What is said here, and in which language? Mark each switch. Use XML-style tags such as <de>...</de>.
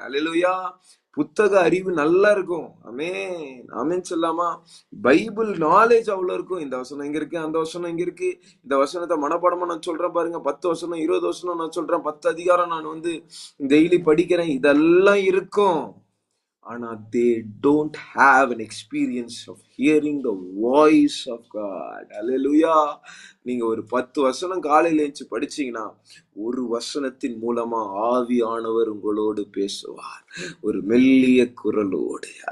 <ta>அல்லேலூயா. புத்தக அறிவு நல்லா இருக்கும். ஆமென் ஆமென் சொல்லாமா? பைபிள் நாலேஜ் அவ்வளவு இருக்கும். இந்த வசனம் இங்க இருக்கு, அந்த வசனம் இங்க இருக்கு, இந்த வசனத்தை மனப்பாடமா நான் சொல்றேன் பாருங்க, 10 வசனம் 20 வசனம் நான் சொல்றேன், 10 அதிகாரம் நான் டெய்லி படிக்கிறேன், இதெல்லாம் இருக்கும். ஆனா</ta> <en>they don't have an experience of hearing the voice of God. Hallelujah.</en> <ta>நீங்க ஒரு 10 வசனம் காலையில எழுந்து படிச்சீங்கன்னா, ஒரு வசனத்தின் மூலமா ஆவியானவர் உங்களோடு பேசுவார், ஒரு மெல்லிய குரலோடு.</ta>